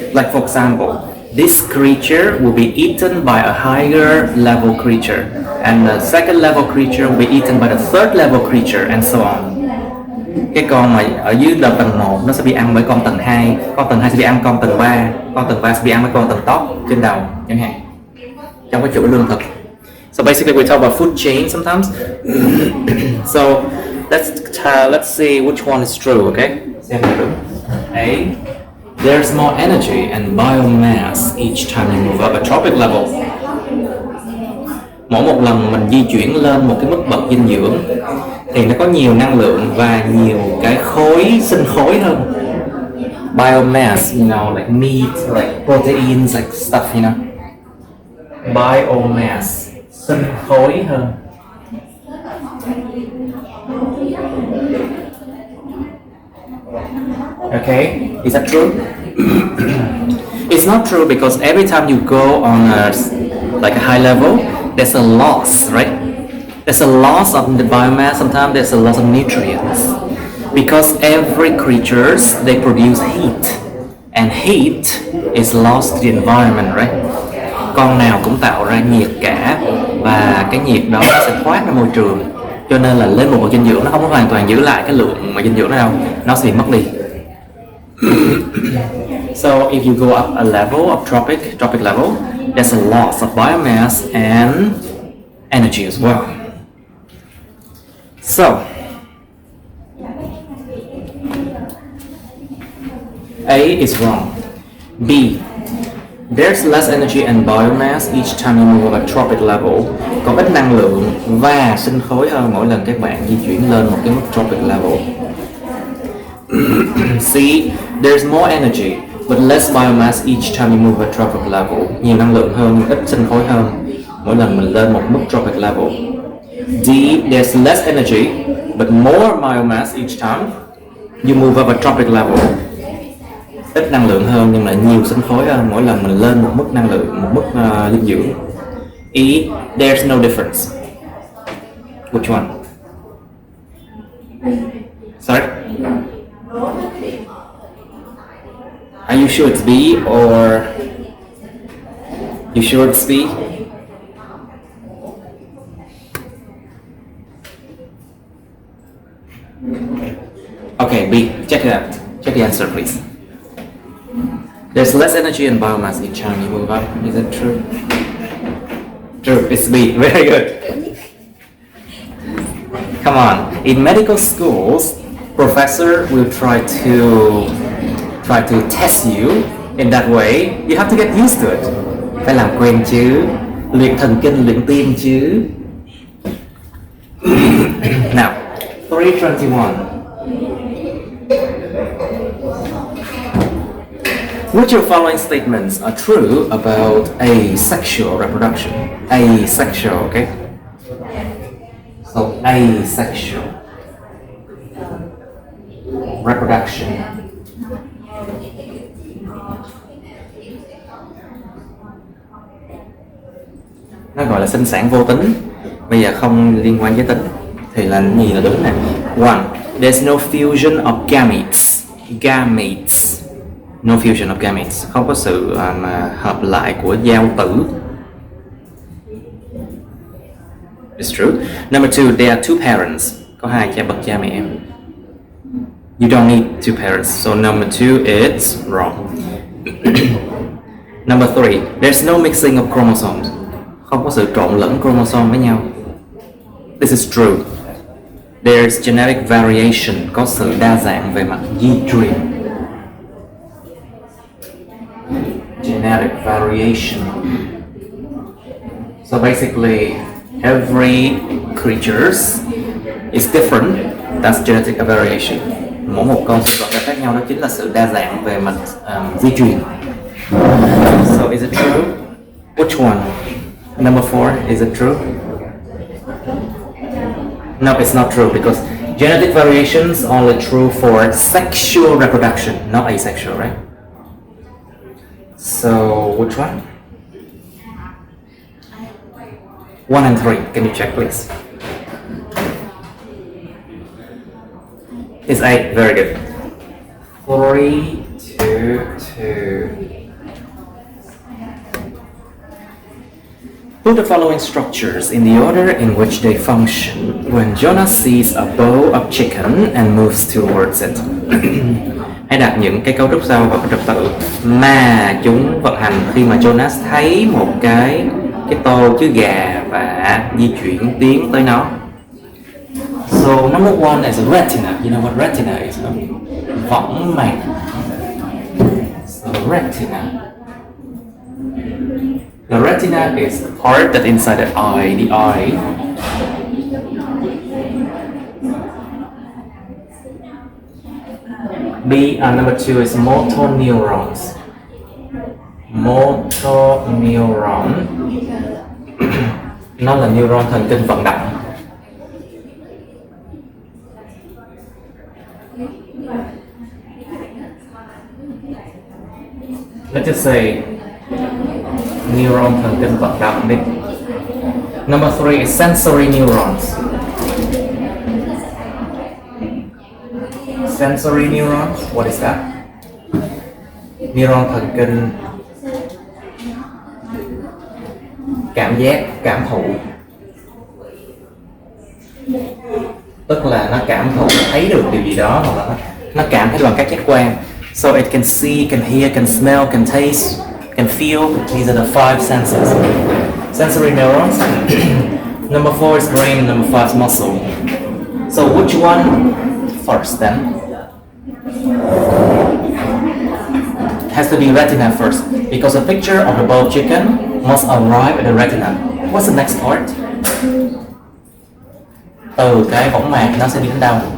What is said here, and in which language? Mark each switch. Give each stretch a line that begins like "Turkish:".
English: Like for example, this creature will be eaten by a higher level creature, and the second level creature will be eaten by the third level creature, and so on.
Vietnamese: Cái con mà ở dưới tầng 1 nó sẽ bị ăn bởi con tầng 2, con tầng 2 sẽ bị ăn con tầng 3, con tầng 3 sẽ bị ăn bởi con tầng top trên đầu chẳng hạn, trong cái chuỗi lương thực.
English: So basically we talk about food chain sometimes. So let's see which one is true, okay?
Vietnamese: Xem nào đúng.
English: A. There's more energy and biomass each time you move up a tropic level.
Vietnamese: Mỗi một lần mình di chuyển lên một cái mức bậc dinh dưỡng thì nó có nhiều năng lượng và nhiều cái sinh khối hơn.
English: Biomass, you know, like meat, like proteins, like stuff, you know.
Vietnamese: Biomass, sinh khối hơn.
English: Okay, is that true? It's not true because every time you go on a high level, there's a loss, right? There's a loss of the biomass. Sometimes there's a loss of nutrients because every creatures they produce heat, and heat is lost to the environment, right?
Vietnamese: Con nào cũng tạo ra nhiệt cả, và cái nhiệt đó nó sẽ thoát ra môi trường. Cho nên là lên một bậc dinh dưỡng nó không có hoàn toàn giữ lại cái lượng mà dinh dưỡng đó đâu, nó sẽ bị mất đi.
English: So if you go up a level of tropic level, there's a loss of biomass and energy as well. So A is wrong. B. There's less energy and biomass each time you move up a tropic level.
Vietnamese: Có ít năng lượng và sinh khối hơn mỗi lần các bạn di chuyển lên một cái mức tropic level.
English: C. There's more energy but less biomass each time you move a tropic level.
Vietnamese: Nhiều năng lượng hơn nhưng ít sinh khối hơn mỗi lần mình lên một mức tropic level.
English: D. There's less energy but more biomass each time you move up a tropic level.
Vietnamese: Ít năng lượng hơn nhưng lại nhiều sinh khối hơn mỗi lần mình lên một mức năng lượng, một mức dinh dưỡng.
English: E. There's no difference. Which one? Sorry? Are you sure it's B or You sure it's B? Okay, B. Check it out. Check the answer, please. There's less energy and biomass each time you move up. Is that true? True. It's B. Very good. Come on. In medical schools, professor will try to test you in that way. You have to get used to it.
Vietnamese: Phải làm quen chứ. Luyện thần kinh, luyện tim chứ.
English: Now, 321. Which of the following statements are true about asexual reproduction? Asexual, okay? So, asexual reproduction.
Vietnamese: Nó gọi là sinh sản vô tính. Bây giờ không liên quan với tính thì là gì là đúng nè.
English: One, there's no fusion of gametes. Gametes. No fusion of gametes.
Vietnamese: Không có sự hợp lại của giao tử.
English: It's true. Number two, there are two parents.
Vietnamese: Có hai bậc cha mẹ.
English: You don't need two parents. So number two is wrong. Number three, there's no mixing of chromosomes.
Vietnamese: Không có sự trộn lẫn chromosome với nhau.
English: This is true. There's genetic variation.
Vietnamese: Có sự đa dạng về mặt di truyền.
English: Genetic variation. So basically, every creature is different. That's genetic variation.
Vietnamese: Mỗi một con sinh vật khác nhau đó chính là sự đa dạng về mặt di truyền.
English: So is it true? Which one? Number 4, is it true? No, it's not true because genetic variations only true for sexual reproduction, not asexual, right? So which one? 1 and 3. Can you check, please? It's 8. Very good. 3, 2, 2. Put the following structures in the order in which they function when Jonas sees a bowl of chicken and moves towards it.
Vietnamese: Hãy đặt những cái cấu trúc sau vào trật tự mà chúng vận hành khi mà Jonas thấy một cái tô chứa gà và di chuyển tiến tới nó.
English: So number 1 is retina. You know what retina is? No? Võng mạc. So retina. The retina is the part that inside the eye. The eye. B number 2 is motor neurons. Motor neuron.
Vietnamese: Nó là neuron thần kinh vận động.
English: Let's just say
Vietnamese: neuron thần kinh vận động đi.
English: Number 3 is sensory neurons. Sensory neurons, what is that?
Vietnamese: Neuron thần kinh cảm giác, cảm thụ. Tức là nó cảm thụ, thấy được điều gì đó hoặc là nó cảm thấy bằng các giác quan.
English: So it can see, can hear, can smell, can taste, can feel. These are the 5 senses. Sensory neurons. Number 4 is brain, number 5 is muscle. So which one first then? It has to be retina first because the picture of the boiled chicken must arrive at the retina. What's the next part?
Vietnamese: Từ cái võng mạc nó sẽ đi đến đâu?